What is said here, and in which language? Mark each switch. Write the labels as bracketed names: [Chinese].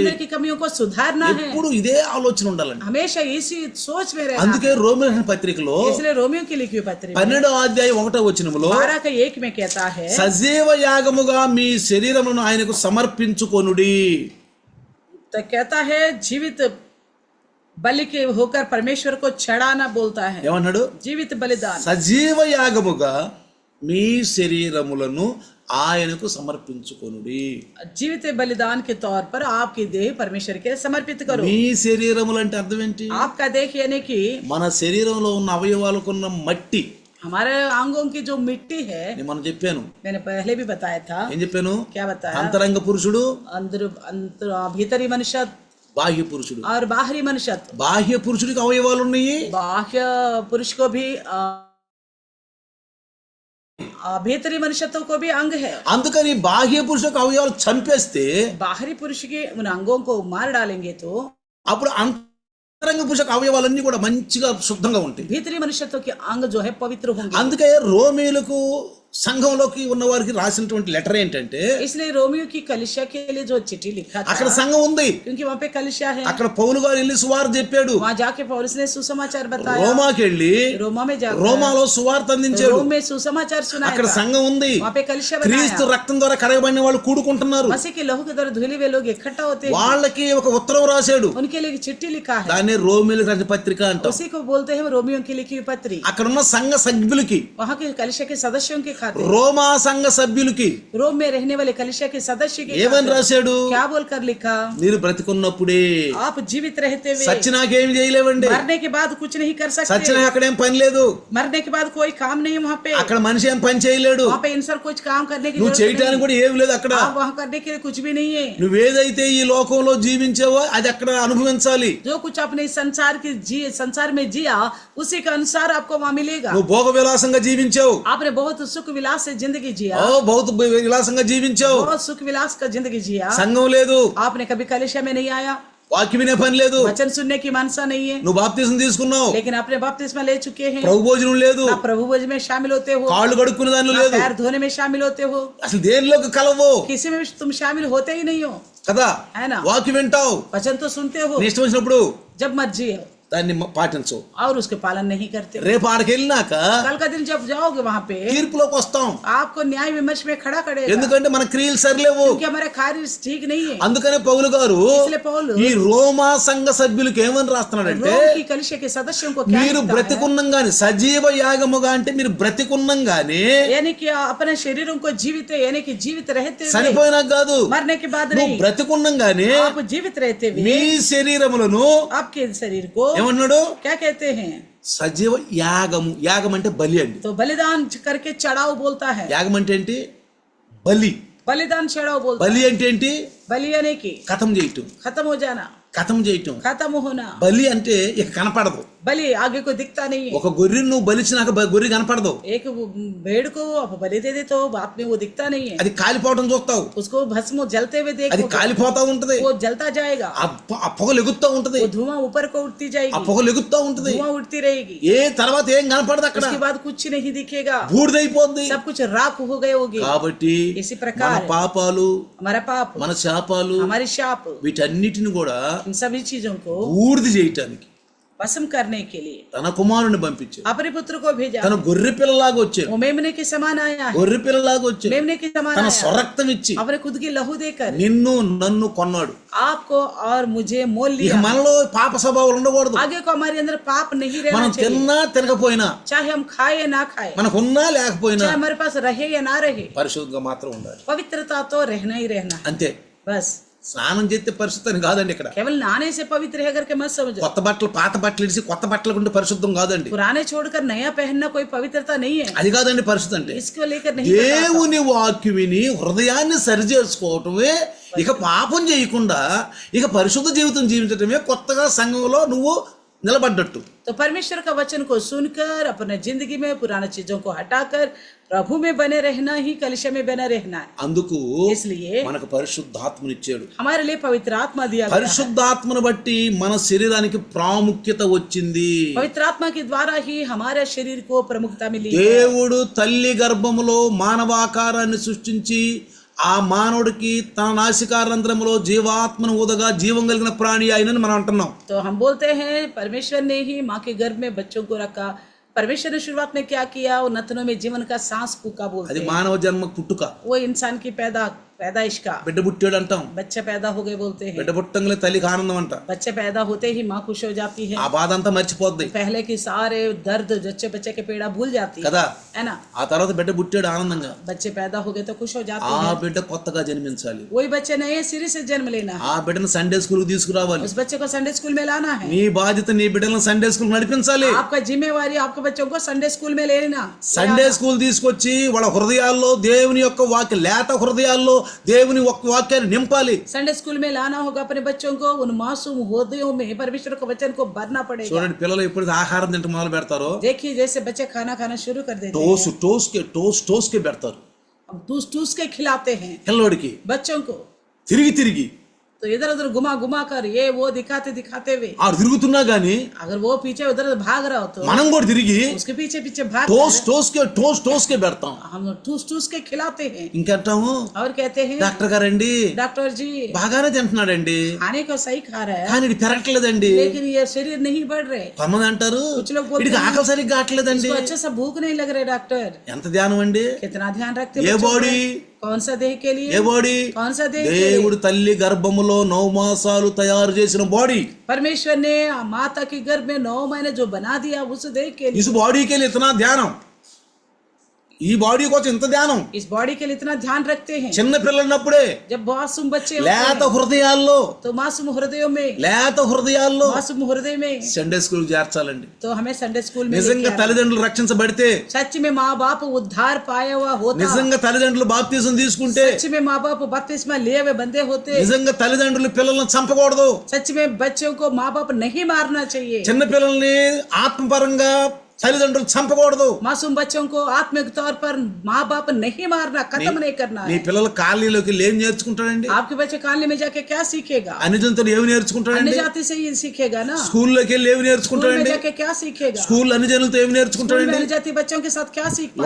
[Hindi] अंदर की कमियों को सुधारना है, [Telugu] ఎప్పుడు ఇదే ఆలోచన ఉండాలండి. [Hindi] हमेशा इसी सोच में रहना [Telugu] అందుకే రోమిల పత్రికలో [Hindi] है। इसलिए रोमियो की लिखी हुई पत्री [Telugu] 12వ అధ్యాయం 1వ వచనములో [Hindi] 12 का 1 में कहता है, [Telugu] సజీవ యాగముగా మీ శరీరమును ఆయనకు సమర్పించుకొనుడి. [Hindi] तो कहता है जीवित बलि के होकर परमेश्वर को चढ़ाना बोलता है। [Telugu] ఏమన్నాడు? [Hindi] जीवित बलिदान, [Telugu] సజీవ యాగముగా మీ శరీరములను ఆయనకు సమర్పించుకొనుడి. [Hindi] जीवित बलिदान के तौर पर आपकी देह परमेश्वर के समर्पित करो. [Telugu] మీ శరీరములు అంటే అర్థం ఏంటి? [Hindi] आपका देह यानी कि [Telugu] మన శరీరంలో ఉన్న అవయవాలకున్న మట్టి. [Hindi] हमारे अंगों की जो मिट्टी है, [Telugu] నేను మనం చెప్పాను, [Hindi] मैंने पहले भी बताया था. [Telugu] ఏం చెప్పాను? [Hindi] क्या बताया? [Telugu] అంతరంగ పురుషుడు, [Hindi] अंदर भीतरी मनुष्य [Telugu] బాహ్య పురుషుడు. [Hindi] और बाहरी मनुष्य. [Telugu] బాహ్య పురుషుడికి అవయవాలు ఉన్నాయి, [Hindi] बाह्य पुरुष को भी भीतरी मनुष्यत्व को भी अंग है. [Telugu] అందుకని బాహ్య పురుషులకు అవయవాలు చంపేస్తే [Hindi] बाहरी पुरुष के उन अंगों को मार डालेंगे तो [Telugu] అప్పుడు అంతరంగ పురుషులకు అవయవాలన్నీ కూడా మంచిగా శుద్ధంగా ఉంటాయి. [Hindi] भीतरी मनुष्यत्व के अंग जो है पवित्र होंगे. [Telugu] అందుకే రోమీయులకు సంఘంలోకి ఉన్న వారికి రాసినటువంటి లెటర్ ఏంటంటే, [Hindi] इसलिए रोमियो की कलिसिया के लिए जो चिट्ठी लिखा था, [Telugu] అక్కడ సంఘం ఉంది, [Hindi] क्योंकि वहाँ पे कलिसिया है. [Telugu] అక్కడ పౌలు గారు వెళ్ళి సువార్త చెప్పాడు, [Hindi] वहाँ जाके पौलुस ने सुसमाचार बताया. [Telugu] రోమాకి వెళ్ళి [Hindi] रोमा में जाकर [Telugu] రోమాలో సువార్త అందించాడు. [Hindi] रोम में सुसमाचार सुनाया [Telugu] అక్కడ [Hindi] था. [Telugu] సంఘం ఉంది, [Hindi] वहाँ पे कलिसिया [Telugu] క్రీస్తు [Hindi] बनाया. [Telugu] రక్తం ద్వారా కడగబడిన వాళ్ళు కూడుకుంటున్నారు. [Hindi] मसीह के लहू के द्वारा धुले हुए लोग इकट्ठा होते हैं. [Telugu] వాళ్ళకి ఒక ఉత్తరం రాశాడు, [Hindi] उनके लिए एक चिट्ठी लिखा है. [Telugu] దాన్ని రోమీయులకు రాసిన పత్రిక అంటాం. [Hindi] उसी को बोलते हैं रोमियो की लिखी हुई पत्री. [Telugu] అక్కడ ఉన్న సంఘ సభ్యులకి, [Hindi] वहाँ के कलिसिया के सदस्यों के खाते, [Telugu] రోమా సంఘ సభ్యులకి [Hindi] रोम में रहने वाले कलिसिया के सदस्य के [Telugu] ఏమని [Hindi] खाते [Telugu] రాశాడు? [Hindi] क्या बोलकर लिखा? [Telugu] మీరు బ్రతికున్నప్పుడే, [Hindi] आप जीवित रहते हुए [Telugu] సచ్చినాకేమి చేయలేవండి, [Hindi] मरने के बाद कुछ नहीं कर सकते. [Telugu] సచ్చిన అక్కడేం పని లేదు, [Hindi] मरने के बाद कोई काम नहीं है वहाँ पे. [Telugu] అక్కడ మనిషి ఏం పని చేయలేడు, [Hindi] वहाँ पे इंसान कुछ काम करने की [Telugu] నువ్వు [Hindi] जरूरत [Telugu] చేయటానికి [Hindi] नहीं. [Telugu] కూడా ఏమి లేదు అక్కడ. [Hindi] आप वहाँ करने के लिए कुछ भी नहीं है. [Telugu] నువ్వేదైతే ఈ లోకంలో జీవించావో అది అక్కడ అనుభవించాలి. [Hindi] जो कुछ अपने संसार में जिया उसी के अनुसार आपको वहाँ मिलेगा. [Telugu] నువ్వు భోగ విలాసంగా జీవించావు, [Hindi] आपने बहुत सुख विलास से जिंदगी जिया, बहुत [Telugu] విలాసంగా జీవించావు, [Hindi] बहुत सुख विलास का जिंदगी जिया. [Telugu] సంఘం లేదు, [Hindi] आपने कभी कलिसिया में नहीं आया, [Telugu] వాక్యం వినే పని లేదు, [Hindi] वचन सुनने की मानसा नहीं है, [Telugu] నువ్వు బాప్తిసం తీసుకున్నావు, [Hindi] लेकिन अपने बपतिस्मा ले चुके हैं. [Telugu] ప్రభు భోజనం లేదు, [Hindi] आप प्रभु भोज में शामिल होते हो, [Telugu] కాళ్ళు కడుక్కునే దానిలో [Hindi] ना [Telugu] లేదు, [Hindi] पैर धोने में शामिल होते हो, [Telugu] అసలు దేనిలోకి కలవు [Hindi] किसी में भी तुम शामिल होते ही नहीं हो. [Telugu] కదా. [Hindi] है ना? [Telugu] వాక్యం వింటావు, [Hindi] वचन तो सुनते हो, [Telugu] నీ ఇష్టం వచ్చినప్పుడు [Hindi] जब मर्जी है [Telugu] దాన్ని పాటించవు. [Hindi] और उसके पालन नहीं करते. [Telugu] రేపు ఆడికి వెళ్ళినాక [Hindi] कल का दिन जब जाओगे वहाँ पे [Telugu] తీర్పులోకి వస్తాం, [Hindi] आपको न्याय विमर्श में खड़ा करेगा, [Telugu] ఎందుకంటే మన క్రియలు సరిలేవు. [Hindi] क्योंकि हमारे कार्य ठीक नहीं है. [Telugu] అందుకనే పౌలు గారు [Hindi] इसलिए पौलुस [Telugu] ఈ రోమా సంఘ సభ్యులకు ఏమని రాస్తున్నాడంటే, [Hindi] रोम की कलिसिया के सदस्यों को क्या [Telugu] మీరు [Hindi] लिखता है? [Telugu] బ్రతికున్నంగానే, సజీవ యాగముగా అంటే మీరు బ్రతికున్నంగానే, [Hindi] यानी कि अपने शरीरों को जीवित यानी कि जीवित रहते हुए, [Telugu] చనిపోయినాక కాదు, [Hindi] मरने के बाद [Telugu] నువ్వు [Hindi] नहीं, [Telugu] బ్రతికున్నంగానే [Hindi] आप जीवित रहते [Telugu] మీ [Hindi] हुए [Telugu] శరీరములను [Hindi] आपके शरीर को [Telugu] ఏమన్నాడు? [Hindi] क्या कहते हैं? [Telugu] సజీవ యాగము. యాగం అంటే బలి అండి. [Hindi] तो बलिदान करके चढ़ाओ बोलता है. [Telugu] యాగం అంటే ఏంటి? బలి. [Hindi] बलिदान चढ़ाओ बोलता [Telugu] బలి అంటే ఏంటి? [Hindi] है. बलि यानी कि [Telugu] కథం చేయటం, [Hindi] खत्म हो जाना, [Telugu] కథం చేయటం. [Hindi] खत्म होना. [Telugu] బలి అంటే ఇక కనపడదు. [Hindi] बलि आगे को दिखता नहीं है. [Telugu] ఒక గొర్రెను నువ్వు బలిచినాక గొర్రె కనపడదు, [Hindi] एक भेड़ को आप बलि दे दे तो बाप में वो दिखता नहीं है. [Telugu] అది కాలిపోవటం చూస్తావు, [Hindi] उसको भस्म जलते हुए [Telugu] అది [Hindi] देखो, [Telugu] కాలిపోతా ఉంటది, [Hindi] वो जलता जाएगा, [Telugu] ఆ పొగలు ఎగురుతా ఉంటది, [Hindi] वो धुआं ऊपर को उठती [Telugu] ఆ [Hindi] जाएगी, [Telugu] పొగలు ఎగురుతా ఉంటది. [Hindi] धुआं उठती रहेगी. [Telugu] ఏ తర్వాత ఏం కనపడదు అక్కడ, [Hindi] उसके बाद कुछ नहीं दिखेगा, [Telugu] బూడిదైపోద్ది. [Hindi] सब कुछ राख हो गए होगी. [Telugu] కాబట్టి [Hindi] इसी [Telugu] మన [Hindi] प्रकार [Telugu] పాపాలు, [Hindi] हमारा पाप, [Telugu] మన శాపాలు, [Hindi] हमारी शाप, [Telugu] వీటన్నిటిని కూడా [Hindi] इन सभी चीजों को [Telugu] బూడిద చేయటానికి [Hindi] भस्म करने के लिए [Telugu] తన కుమారుని పంపించాడు. [Hindi] अपने पुत्र को भेजा. [Telugu] తన గొర్రె పిల్లలాగా వచ్చాడు, [Hindi] वो मेमने के समान आया है, [Telugu] గొర్రె పిల్లలాగా వచ్చాడు, [Hindi] मेमने के समान [Telugu] తన [Hindi] आया, [Telugu] స్వరక్తం ఇచ్చి [Hindi] अपने खुद की लहू देकर [Telugu] నిన్ను నన్ను కొన్నాడు. [Hindi] आपको और मुझे मोल [Telugu] ఇక [Hindi] लिया. [Telugu] మనలో పాప స్వభావాలు ఉండకూడదు. [Hindi] आगे को हमारे अंदर पाप नहीं रहना [Telugu] మనం [Hindi] चाहिए, [Telugu] తిన్నా తినకపోయినా, [Hindi] चाहे हम खाए या ना खाए, [Telugu] మనకున్నా లేకపోయినా [Hindi] चाहे हमारे पास रहे या ना रहे, [Telugu] పరిశుద్ధంగా మాత్రం ఉండాలి. [Hindi] पवित्रता तो रहना ही रहना है. [Telugu] అంతే. [Hindi] बस [Telugu] స్నానం చేస్తే పరిశుద్ధం కాదండి. ఇక్కడ [Hindi] केवल नहाने से पवित्र है करके मत समझो. [Telugu] కొత్త బట్టలు పాత బట్టలు ఇడిసి కొత్త బట్టలు కొంటే పరిశుద్ధం కాదండి. [Hindi] पुराने छोड़कर नया पहनना कोई पवित्रता नहीं है. [Telugu] అది కాదండి పరిశుద్ధం అంటే. [Hindi] इसको लेकर नहीं बताता. [Telugu] దేవుని వాక్యం విని హృదయాన్ని సరి చేసుకోవటమే, ఇక పాపం చేయకుండా ఇక పరిశుద్ధ జీవితం జీవించటమే కొత్తగా సంఘంలో నువ్వు నిలబడ్డట్టు. [Hindi] तो परमेश्वर का वचन को सुनकर अपने जिंदगी में पुरानी चीजों को हटाकर प्रभु में बने रहना ही कलिशा में बने रहना है. [Telugu] అందుకు [Hindi] इसलिए [Telugu] మనకు పరిశుద్ధాత్మను ఇచ్చాడు. [Hindi] हमारे लिए पवित्र आत्मा दिया गया है. [Telugu] పరిశుద్ధాత్మను బట్టి మన శరీరానికి ప్రాముఖ్యత వచ్చింది. [Hindi] पवित्र आत्मा के द्वारा ही हमारे शरीर को प्रमुखता मिली. [Telugu] దేవుడు తల్లి గర్భములో మానవాకారాన్ని సృష్టించి ఆ మానవుడికి తన నాసికారంధ్రములో జీవాత్మను ఊదగా జీవం కలిగిన ప్రాణి అయినని మనం అంటున్నాం. [Hindi] तो हम बोलते हैं परमेश्वर ने ही माँ के गर्भ में बच्चों को रखा. परमेश्वर ने शुरुआत में क्या किया? वो नथनों में जीवन का सांस फूका बोलते [Telugu] అది [Hindi] हैं. [Telugu] మానవ జన్మ పుట్టుక. [Hindi] वो इंसान की पैदा पैदाइश का [Telugu] బిడ్డ పుట్టాడు అంటాం, [Hindi] बच्चे पैदा हो गए बोलते हैं। [Telugu] బిడ్డ పుట్టంగానే తల్లికి ఆనందం అంట, [Hindi] बच्चे पैदा होते ही माँ खुश हो जाती है, [Telugu] ఆ బాధ అంతా మర్చిపోద్ది [Hindi] पहले की सारे दर्द बच्चे बच्चे के पीड़ा भूल जाती [Telugu] కదా. [Hindi] है ना। [Telugu] ఆ తర్వాత బిడ్డ పుట్టాడు ఆనందంగా, [Hindi] बच्चे पैदा हो गए तो खुश हो जाते [Telugu] ఆ [Hindi] हैं। [Telugu] బిడ్డ కొత్తగా జన్మించాలి, [Hindi] वही बच्चे नए सिरे से जन्म लेना है, [Telugu] ఆ బిడ్డను సండే స్కూల్ కి తీసుకురావాలి. [Hindi] उस बच्चे को संडे स्कूल में लाना है। [Telugu] నీ బాధ్యత నీ బిడ్డలను సండే స్కూల్ నడిపించాలి. [Hindi] आपका जिम्मेवारी आपके बच्चों को संडे स्कूल में लेना। [Telugu] సండే స్కూల్ తీసుకొచ్చి వాళ్ళ హృదయాల్లో దేవుని యొక్క వాక్య లేత హృదయాల్లో దేవుని యొక్క వాక్యాన్ని నింపాలి. [Hindi] संडे स्कूल में लाना होगा अपने बच्चों को, उन मासूम हृदयों में परमेश्वर के वचन को भरना पड़ेगा। [Telugu] చూడండి, పిల్లలు ఎప్పుడు ఆహారం తింటే మొదలు పెడతారో [Hindi] देखिए जैसे बच्चे खाना खाना शुरू कर देते हैं, [Telugu] టోస్ కే పెడతారు [Hindi] अब टूस टूस के खिलाते हैं [Telugu] పిల్లవాడికి, [Hindi] बच्चों को, [Telugu] తిరిగి తిరిగి [Hindi] तो इधर उधर घुमा घुमा कर ये वो दिखाते दिखाते हुए, [Telugu] ఆ తిరుగుతున్నా గానీ [Hindi] अगर वो पीछे उधर उधर भाग रहा हो तो [Telugu] మనం కూడా తిరిగి [Hindi] उसके पीछे पीछे भाग [Telugu] టోస్ కే పెడతాం. [Hindi] हम टूस टूस के खिलाते हैं [Telugu] ఇంకంటాము, [Hindi] और कहते हैं [Telugu] డాక్టర్ గారండి [Hindi] डॉक्टर जी [Telugu] బాగానే తింటున్నాడండి [Hindi] खाने को सही खा रहा है [Telugu] కానీ ఇది పెరగట్లేదండి. [Hindi] लेकिन ये शरीर नहीं बढ़ रहे, [Telugu] కొంతమంది అంటారు [Hindi] कुछ लोग बोलते [Telugu] వీడికి [Hindi] हैं [Telugu] ఆకలి సరిగ్గా కావట్లేదండి. [Hindi] इसको अच्छे से भूख नहीं लग रहे डॉक्टर। [Telugu] ఎంత ధ్యానం అండి, [Hindi] कितना ध्यान रखते [Telugu] ఏ [Hindi] बच्चों [English] body [Hindi] पर? कौन सा देह के लिए, [Telugu] ఏ బాడీ [Hindi] कौन सा देह के लिए? [Telugu] దేవుడు తల్లి గర్భములో 9 మాసాలు తయారు చేసిన బాడీ. [Hindi] परमेश्वर ने माता के गर्भ में 9 महीने जो बना दिया उस देह के लिए, [Telugu] इस బాడీ [Hindi] के लिए इतना [Telugu] ధ్యానం, ఈ బాడీ కోసం ఇంత ధ్యానం. [Hindi] इस बॉडी के लिए इतना ध्यान रखते हैं। [Telugu] చిన్న పిల్లన్నప్పుడే [Hindi] जब मासूम बच्चे होते [Telugu] లేత [Hindi] हैं, [Telugu] హృదయాల్లో [Hindi] तो मासूम हृदयों में, मासूम हृदय में [Telugu] సండే స్కూల్ చేర్చాలండి. [Hindi] तो हमें संडे स्कूल में [Telugu] నిజంగా [Hindi] लेके आना। [Telugu] తల్లిదండ్రులు రక్షించబడితే, [Hindi] सच में माँ बाप उद्धार पाया हुआ होता, [Telugu] నిజంగా తల్లిదండ్రులు బాప్తిజం తీసుకుంటే, [Hindi] सच में माँ बाप बपतिस्मा लिए हुए बंदे होते, [Telugu] నిజంగా తల్లిదండ్రులు పిల్లల్ని చంపకూడదు. [Hindi] सच में बच्चों को माँ बाप नहीं मारना चाहिए, [Telugu] చిన్న పిల్లల్ని ఆత్మపరంగా తల్లిదండ్రులు చంపకూడదు. [Hindi] मासूम बच्चों को आत्मिक तौर पर माँ बाप नहीं मारना, खत्म नहीं करना [Telugu] నీ [Hindi] है। [Telugu] పిల్లలు కాలనీలోకి ఏం నేర్చుకుంటాడండి? [Hindi] आपके बच्चे कालनी में जाके क्या सीखेगा? [Telugu] అన్ని జంతువులు ఏమి [Hindi] अन्य [Telugu] నేర్చుకుంటాడండి? [Hindi] जाति से ही सीखेगा ना। [Telugu] స్కూల్లోకి వెళ్ళి ఏమి [Hindi] स्कूल में [Telugu] నేర్చుకుంటాడండి? [Hindi] जाके क्या सीखेगा? [Telugu] స్కూల్ అన్ని జనులతో ఏమి [Hindi] स्कूल में [Telugu] నేర్చుకుంటాడండి? [Hindi] अन्य जाति बच्चों के साथ क्या सीख पाएगा?